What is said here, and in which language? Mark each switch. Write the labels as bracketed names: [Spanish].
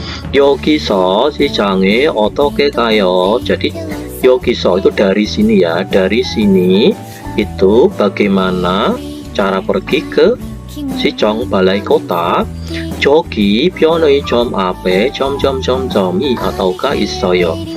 [Korean] 여기서 시장에 어떻게 가요? [Indonesian] Jadi 여기서 itu dari sini ya, dari sini itu bagaimana cara pergi ke 시청 balai kota. [Korean] 저기 편의점 앞에 점점점점이 ataukah 있어요.